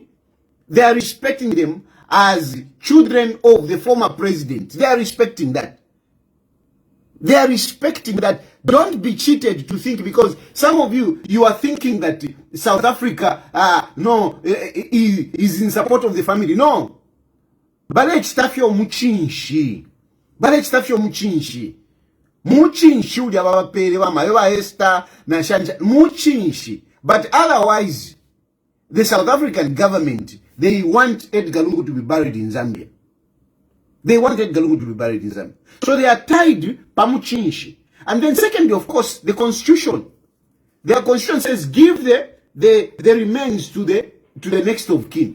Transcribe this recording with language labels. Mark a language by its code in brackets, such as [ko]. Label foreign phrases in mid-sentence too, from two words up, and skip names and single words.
[en] They are respecting them as children of the former president. They are respecting that. They are respecting that. Don't be cheated to think, because some of you are thinking that South Africa, is in support of the family. No. [bem] Bale chitafyo muchinshi. Bale chitafyo muchinshi. Muchinshi uli abapere wa mayowa Esther na shanja. Muchinshi. [en] But otherwise, the South African government, they want Edgalongu to be buried in Zambia. They want Edgalongu to be buried in Zambia. So they are tied pamuchinshi. And then secondly, of course, the constitution. Their constitution says give the remains to the next of kin.